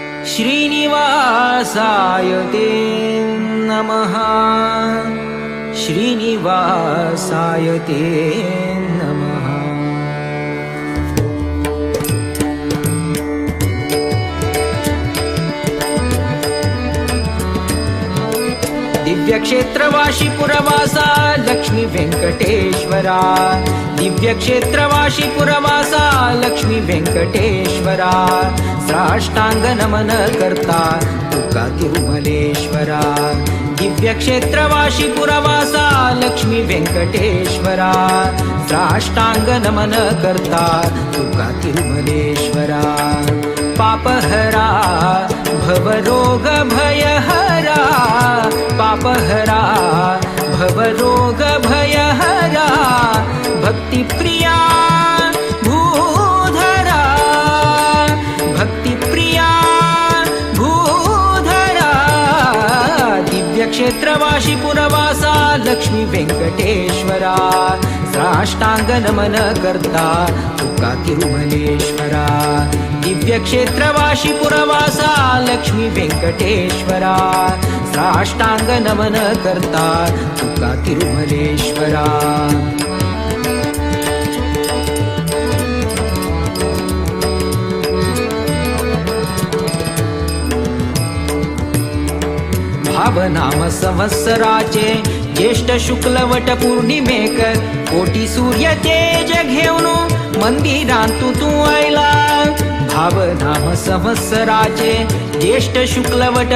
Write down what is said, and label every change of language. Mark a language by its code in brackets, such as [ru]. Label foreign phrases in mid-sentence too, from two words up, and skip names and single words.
[sa] श्रीनिवासाय ते नमः श्रीनिवासाय ते नमः [kok] दिव्यक्षेत्रवासी पुरवासा लक्ष्मी वेंकटेश्वरा दिव्यक्षेत्रवासी पुरवासा लक्ष्मी वेंकटेश्वरा साष्टांग नमन करता तुका तिरुमलेश्वरा दिव्यक्षेत्रवासी पुरवासा लक्ष्मी वेंकटेश्वरा साष्टांग नमन करता तुका तिरुमलेश्वरा पापहरा भवरोग भयहरा पापहरा भवरोग भयहरा भक्तिप्रिया भूधरा भक्तिप्रिया भूधरा दिव्यक्षेत्रवासी पुरवासा लक्ष्मी वेंकटेश्वरा साष्टांग नमन करता तुका तिरुमलेश्वरा दिव्यक्षेत्रवासी पुरवासा लक्ष्मी वेंकटेश्वरा साष्टांग नमन करता तुका तिरुमलेश्वरा भावनाम संवत्सराचे ज्येष्ठ शुक्ल वट पौर्णिमेक कोटी सूर्य तेज घेऊन मंदिरांतू तू आयला भावनाम संवत्सराचे ज्येष्ठ शुक्ल वट